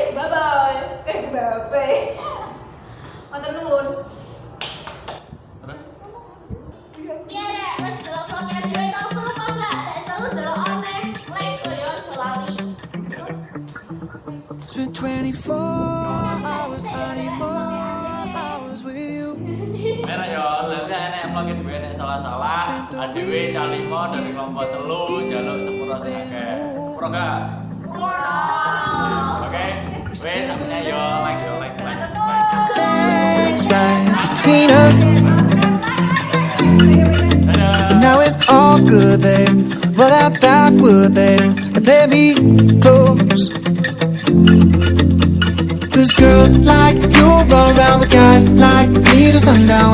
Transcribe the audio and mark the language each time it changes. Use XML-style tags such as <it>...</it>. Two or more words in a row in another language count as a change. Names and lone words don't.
<en>Bye bye. Bye.</en> <jv>Matur nuwun. Terus? Iya rek, wis delok vlognya dhewe tau seru kok gak? Nek seru delok oneh. Live kok yo aja lali.</jv> <en>Spent 24 hours, I need more hours with you.</en> <jv>Enak ya, lalu enak vlognya dhewe nek salah-salah, adewe calimo dari kelompok telu njaluk sepuro sing akeh. Sepuro gak? Oke, wes sampeyan yo like.</jv> <en>Things right between us.</en> <jv>Dadah.</jv> <en>And now it's all good, babe. Roll that backward, babe, and play me close. Cause girls like you run around with guys like me till sundown.</en>